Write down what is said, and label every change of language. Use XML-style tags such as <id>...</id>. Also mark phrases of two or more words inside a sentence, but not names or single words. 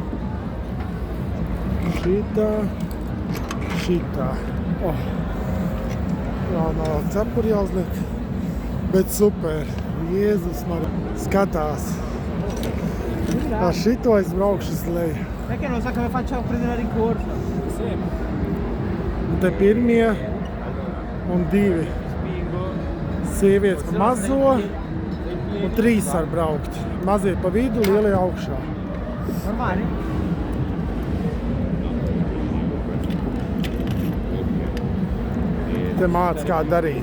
<lv>Šitā. Jā, nav cepuri jāuzliek. Bet super. Jēzus man skatās. Ar šito es braukšu uz leju.</lv> <it>Perché non so come faccio a prendere la rincorsa?</it> <lv>Te pirmie un divi. Sievietes pa mazo un 3 var braukt. Mazie pa vidu, lielie augšā. Normali? Te māc kā darīt.</lv>